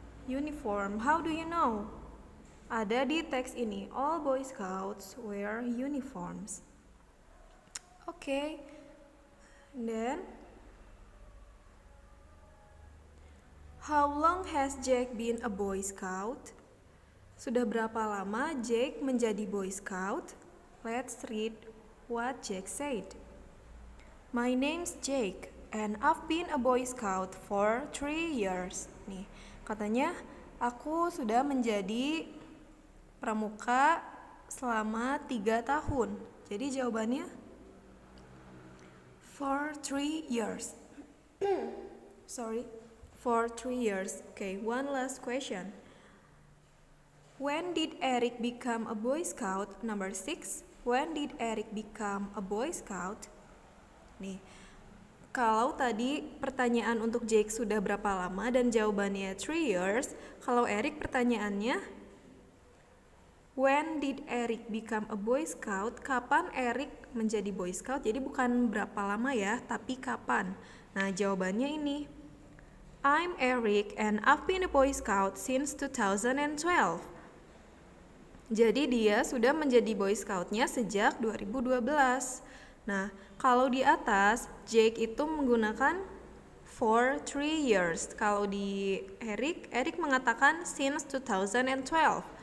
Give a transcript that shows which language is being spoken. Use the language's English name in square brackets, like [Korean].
[English] Uniform. How do you know? [Indonesian] Ada di teks ini. [English] All Boy Scouts wear uniforms. Okay. And then, how long has Jake been a Boy Scout? [Indonesian] Sudah berapa lama Jake menjadi Boy Scout? [English] Let's read what Jake said. My name's Jake and I've been a Boy Scout for 3 years. [Indonesian] Nih, katanya aku sudah menjadi pramuka selama 3 tahun. Jadi jawabannya [English] for 3 years. Sorry, for 3 years. Okay, one last question. When did Eric become a Boy Scout? Number 6. When did Eric become a Boy Scout? [Indonesian] Nih, kalau tadi pertanyaan untuk Jake sudah berapa lama dan jawabannya 3 years, kalau Eric pertanyaannya [English] when did Eric become a Boy Scout? [Indonesian] Kapan Eric menjadi Boy Scout? Jadi bukan berapa lama ya, tapi kapan. Nah, jawabannya ini. [English] I'm Eric and I've been a Boy Scout since 2012. [Indonesian] Jadi dia sudah menjadi Boy Scout-nya sejak 2012. Nah, kalau di atas, Jake itu menggunakan [English] for 3 years. [Indonesian] Kalau di Eric mengatakan [English] since 2012.